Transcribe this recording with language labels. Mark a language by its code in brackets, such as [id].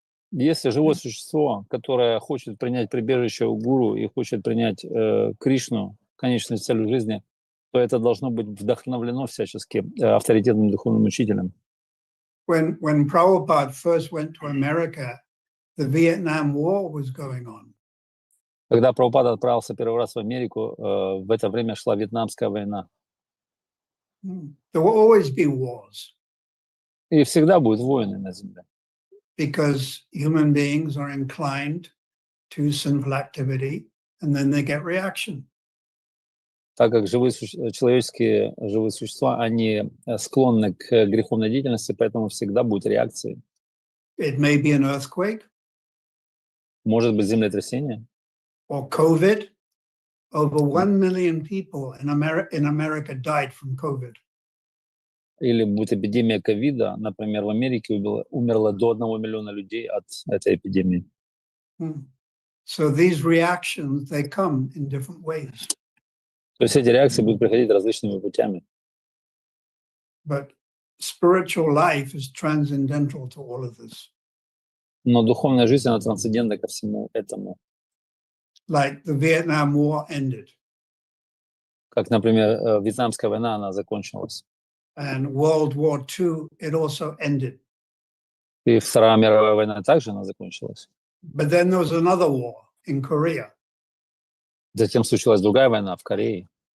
[ru] Если живое существо, которое хочет принять прибежище у гуру и хочет принять Кришну, конечной целью жизни, то это должно быть вдохновлено всячески авторитетным духовным учителем. [en] When Prabhupada first went to America, the Vietnam War was going on. [ru] Когда Прабхупада отправился первый раз в Америку, в это время шла Вьетнамская война. [en] There will always be wars. [ru] И всегда будут войны на земле. [en] Because human beings are inclined to sinful activity, and then they get reaction. [ru] Так как человеческие живые существа, они склонны к греховной деятельности, поэтому всегда будет реакции. [en] It may be an earthquake. [ru] Может быть землетрясение. [en] Or COVID. Over 1 million people in America died from COVID. [ru] Или будет эпидемия ковида, например, в Америке умерло до 1 миллиона людей от этой эпидемии. [en] So these reactions, they come in different ways. [ru] То есть эти реакции будут приходить различными путями. [en] But spiritual life is transcendental to all of this. [ru] Но духовная жизнь, она трансцендентна ко всему этому. [en] Like the Vietnam War ended. [ru] Как, например, Вьетнамская война, она закончилась. [en] And World War II, it also ended. [ru] И Вторая мировая война также она закончилась. [en] But then there was another war in Korea. [ru] Затем случилась другая война в Корее.